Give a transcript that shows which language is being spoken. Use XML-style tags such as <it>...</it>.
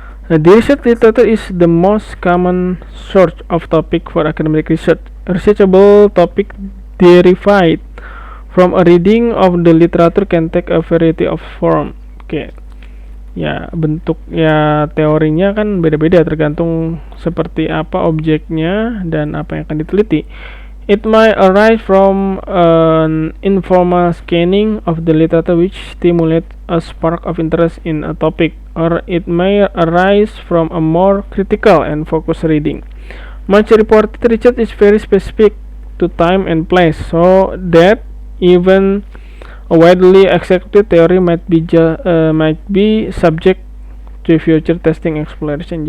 <en>The research literature is the most common source of topic for academic research. Researchable topic derived from a reading of the literature can take a variety of form. Oke.</en> <id>Ya, bentuk ya teorinya kan beda-beda tergantung seperti apa objeknya dan apa yang akan diteliti.</id> <en>It might arise from an informal scanning of the literature which stimulates a spark of interest in a topic, or it may arise from a more critical and focused reading. Much reported research is very specific to time and place, so that even a widely accepted theory might be subject to future testing exploration.</en>